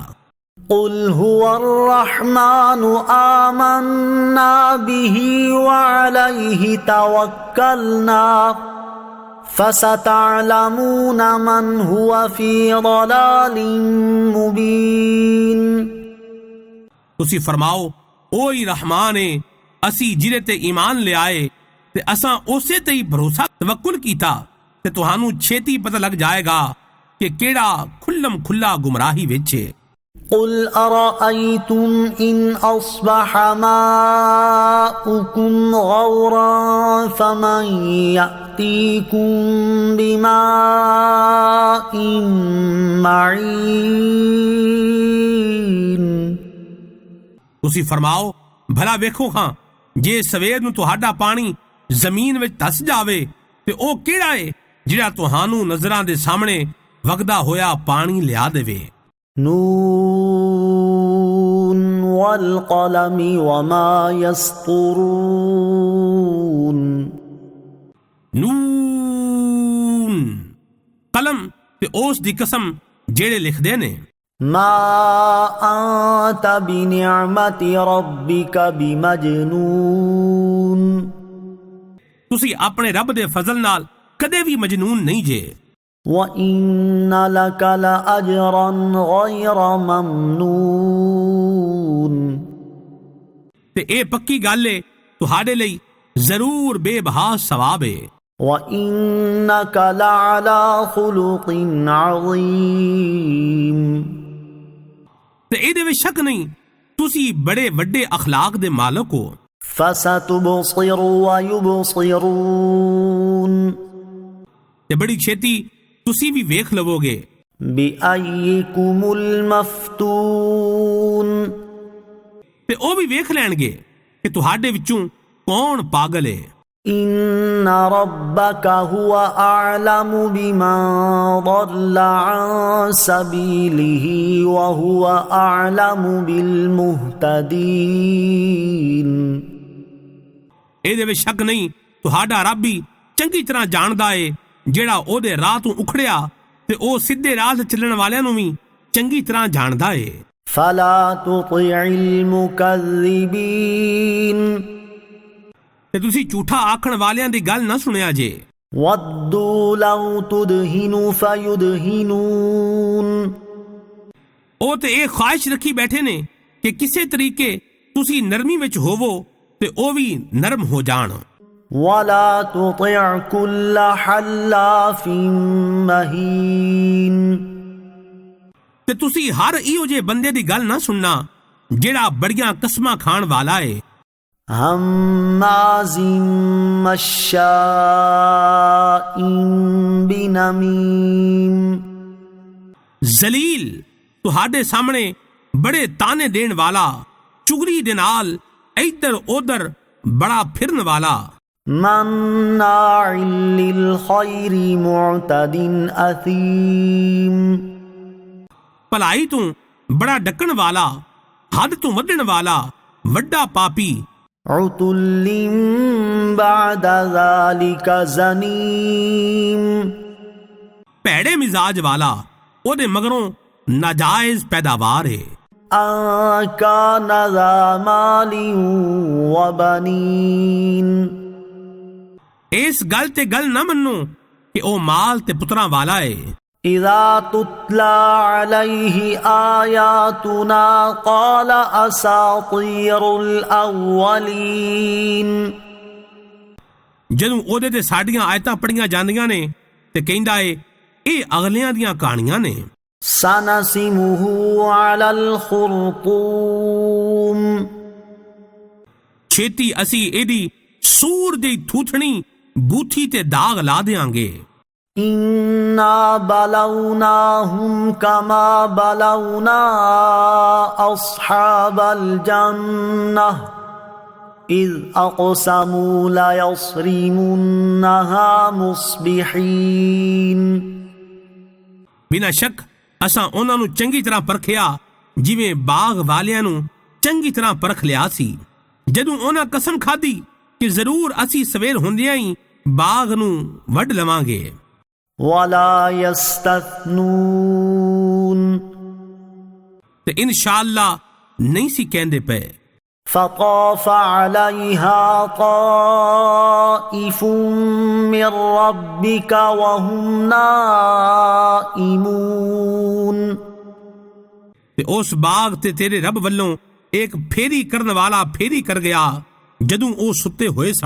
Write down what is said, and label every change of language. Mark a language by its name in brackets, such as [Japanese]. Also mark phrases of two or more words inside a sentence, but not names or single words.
[Arabic] قُلْ هُوَ الرَّحْمَنُ آمَنَّا بِهِ وَعَلَيْهِ تَوَكَّلْنَا فَسَتَعْلَمُونَ مَنْ هُوَ فِي ضَلَالٍ مُبِينٍ [Punjabi] ਤੁਸੀਂ ਫਰਮਾਓ ਉਹੀ ਰਹਿਮਾਨ ਏ ਅਸੀਂ ਜਿਹਦੇ ਤੇ ਈਮਾਨ ਲਿਆਏ ਤੇ ਅਸਾਂ ਉਸੇ ਤੇ ਹੀ ਭਰੋਸਾ ਤਵੱਕੁਲ ਕੀਤਾ ਤੇ ਤੁਹਾਨੂੰ ਛੇਤੀ ਪਤਾ ਲੱਗ ਜਾਏਗਾ ਕਿ ਕਿਹੜਾ ਖੁੱਲਮ ਖੁੱਲਾ ਗੁੰਮਰਾਹੀ ਵਿੱਚ ਏ। [Arabic] قُلْ أَرَأَيْتُمْ إِنْ أَصْبَحَ مَاؤُكُمْ غَوْرًا فَمَنْ يَأْتِيكُمْ بِمَاءٍ مَعِينٍ [Punjabi] ਤੁਸੀਂ ਫਰਮਾਓ ਭਲਾ ਵੇਖੋ ਹਾਂ ਜੇ ਸਵੇਰ ਨੂੰ ਤੁਹਾਡਾ ਪਾਣੀ ਜ਼ਮੀਨ ਵਿੱਚ ਧਸ ਜਾਵੇ ਤੇ ਉਹ ਕਿਹੜਾ ਏ ਜਿਹੜਾ ਤੁਹਾਨੂੰ ਨਜ਼ਰਾਂ ਦੇ ਸਾਹਮਣੇ ਵਗਦਾ ਹੋਇਆ ਪਾਣੀ ਲਿਆ ਦੇਵੇ। [Arabic] نون والقلم وما يسطرون [Punjabi] ਨੂਨ ਕਲਮ ਤੇ ਉਸ ਦੀ ਕਸਮ ਜਿਹੜੇ ਲਿਖਦੇ ਨੇ। [Arabic] ما أنت بنعمة ربك بمجنون [Punjabi] ਤੁਸੀਂ ਆਪਣੇ ਰੱਬ ਦੇ ਫਜ਼ਲ ਨਾਲ ਕਦੇ ਵੀ ਮਜਨੂਨ ਨਹੀਂ ਜੇ। [Arabic] وَإِنَّ لَكَ لَأَجْرًا غَيْرَ مَمْنُونٍ [Punjabi] ਤੇ ਇਹ ਪੱਕੀ ਗੱਲ ਏ ਤੁਹਾਡੇ ਲਈ ਜ਼ਰੂਰ ਬੇਬਹਾ ਸਵਾਬ ਏ। [Arabic] وَإِنَّكَ لَعَلَى خُلُقٍ عَظِيمٍ [Punjabi] ਤੇ ਇਹਦੇ ਵਿੱਚ ਸ਼ੱਕ ਨਹੀਂ ਤੁਸੀਂ ਬੜੇ ਵੱਡੇ ਅਖਲਾਕ ਦੇ ਮਾਲਕ ਹੋ। [Arabic] فَسَتُبْصِرُ وَيُبْصِرُونَ [Punjabi] ਤੇ ਬੜੀ ਛੇਤੀ ਤੁਸੀਂ ਵੀ ਵੇਖ ਲਵੋਗੇ। [Arabic] بِأَيِّكُمُ الْمَفْتُونُ [Punjabi] ਤੇ ਉਹ ਵੀ ਵੇਖ ਲੈਣਗੇ ਕਿ ਤੁਹਾਡੇ ਵਿੱਚੋਂ ਕੌਣ ਪਾਗਲ ਏ। [Arabic] إِنَّ رَبَّكَ هُوَ أَعْلَمُ بِمَنْ ضَلَّ عَنْ سَبِيلِهِ وَهُوَ أَعْلَمُ بِالْمُهْتَدِينَ [Punjabi] ਇਹਦੇ ਵਿੱਚ ਸ਼ੱਕ ਨਹੀਂ ਤੁਹਾਡਾ ਰੱਬ ਹੀ ਚੰਗੀ ਤਰ੍ਹਾਂ ਜਾਣਦਾ ਏ ਜਿਹੜਾ ਉਹਦੇ ਰਾਹ ਤੋਂ ਉਖੜਿਆ ਤੇ ਉਹ ਸਿੱਧੇ ਰਾਹ ਤੇ ਚੱਲਣ ਵਾਲਿਆਂ ਨੂੰ ਵੀ ਚੰਗੀ ਤਰ੍ਹਾਂ ਜਾਣਦਾ ਏ। [Arabic] فَلَا تُطِعِ الْمُكَذِّبِينَ [Punjabi] ਤੇ ਤੁਸੀਂ ਝੂਠਾ ਆਖਣ ਵਾਲਿਆਂ ਦੀ ਗੱਲ ਨਾ ਸੁਣਿਆ ਜੇ। [Arabic] وَدُّوا لَوْ تُدْهِنُ فَيُدْهِنُونَ [Punjabi] ਉਹ ਤੇ ਇਹ ਖੁਆਇਸ਼ ਰੱਖੀ ਬੈਠੇ ਨੇ ਕਿ ਕਿਸੇ ਤਰੀਕੇ ਤੁਸੀਂ ਨਰਮੀ ਵਿੱਚ ਹੋਵੋ ਤੇ ਉਹ ਵੀ ਨਰਮ ਹੋ ਜਾਣ। [Arabic] وَلَا تُطِعْ كُلَّ حَلَّافٍ مَّهِينٍ [Punjabi] ਤੇ ਤੁਸੀਂ ਹਰ ਇਹੋ ਜਿਹੇ ਬੰਦੇ ਦੀ ਗੱਲ ਨਾ ਸੁਣਨਾ ਜਿਹੜਾ ਬੜੀਆਂ ਕਸਮਾਂ ਖਾਣ ਵਾਲਾ ਏ। [Arabic] هَمَّازٍ مَّشَّاءٍ بِنَمِيمٍ [Punjabi] ਜ਼ਲੀਲ ਤੁਹਾਡੇ ਸਾਹਮਣੇ ਬੜੇ ਤਾਨੇ ਦੇਣ ਵਾਲਾ, ਚੁਗਲੀ ਦੇ ਨਾਲ ਇੱਧਰ ਉੱਧਰ ਬੜਾ ਫਿਰਨ ਵਾਲਾ। [Arabic] مَّنَّاعٍ لِّلْخَيْرِ مُعْتَدٍ أَثِيمٍ [Punjabi] ਭਲਾਈ ਤੋਂ ਬੜਾ ਡੱਕਣ ਵਾਲਾ, ਹੱਦ ਤੋਂ ਵੱਢਣ ਵਾਲਾ, ਵੱਡਾ ਪਾਪੀ, [Arabic] عتل بعد ذلك زنيم [Punjabi] ਭੈੜੇ ਮਿਜ਼ਾਜ ਵਾਲਾ, ਉਹਦੇ ਮਗਰੋਂ ਨਾਜਾਇਜ਼ ਪੈਦਾਵਾਰ ਹੈ। [Arabic] أن كان ذا مال وبنين [Punjabi] ਇਸ ਗੱਲ ਤੇ ਗੱਲ ਨਾ ਮੰਨੋ ਕਿ ਉਹ ਮਾਲ ਤੇ ਪੁੱਤਰਾਂ ਵਾਲਾ ਹੈ। [Arabic] إذا تتلى عليه آياتنا قال أساطير الأولين [Punjabi] ਜਦੋਂ ਉਹਦੇ ਤੇ ਸਾਡੀਆਂ ਆਇਤਾਂ ਪੜੀਆਂ ਜਾਂਦੀਆਂ ਨੇ ਤੇ ਕਹਿੰਦਾ ਏ ਇਹ ਅਗਲਿਆਂ ਦੀਆਂ ਕਹਾਣੀਆਂ ਨੇ। [Arabic] سنسمه على الخرطوم [Punjabi] ਛੇਤੀ ਅਸੀਂ ਇਹਦੀ ਸੂਰ ਦੀ ਥੂਥਣੀ ਬੂਥੀ ਤੇ ਦਾਗ ਲਾ ਦਿਆਂਗੇ। [Arabic] إنا بلوناهم كما بلونا أصحاب الجنة إذ أقسموا ليصرمنها مصبحين [Punjabi] ਬਿਨਾਂ ਸ਼ੱਕ ਅਸਾਂ ਉਹਨਾਂ ਨੂੰ ਚੰਗੀ ਤਰ੍ਹਾਂ ਪਰਖਿਆ ਜਿਵੇਂ ਬਾਗ ਵਾਲਿਆਂ ਨੂੰ ਚੰਗੀ ਤਰ੍ਹਾਂ ਪਰਖ ਲਿਆ ਸੀ। ਜਦੋਂ ਉਹਨਾਂ ਕਸਮ ਖਾਧੀ ਕਿ ਜ਼ਰੂਰ ਅਸੀਂ ਸਵੇਰ ਹੁੰਦਿਆਂ ਹੀ ਬਾਗ ਨੂੰ ਵੱਢ ਲਵਾਂਗੇ। [Arabic] ولا يستثنون [Punjabi] ਤੇ ਇਨਸ਼ਾਅੱਲਾ ਨਹੀਂ ਸੀ ਕਹਿੰਦੇ ਪਏ। [Arabic] فطاف عليها طائف من ربك وهم نائمون [Punjabi] ਤੇ ਉਸ ਬਾਗ ਤੇ ਤੇਰੇ ਰੱਬ ਵੱਲੋਂ ਇੱਕ ਫੇਰੀ ਕਰਨ ਵਾਲਾ ਫੇਰੀ ਕਰ ਗਿਆ ਜਦੋਂ ਉਹ ਸੁੱਤੇ ਹੋਏ ਸਨ।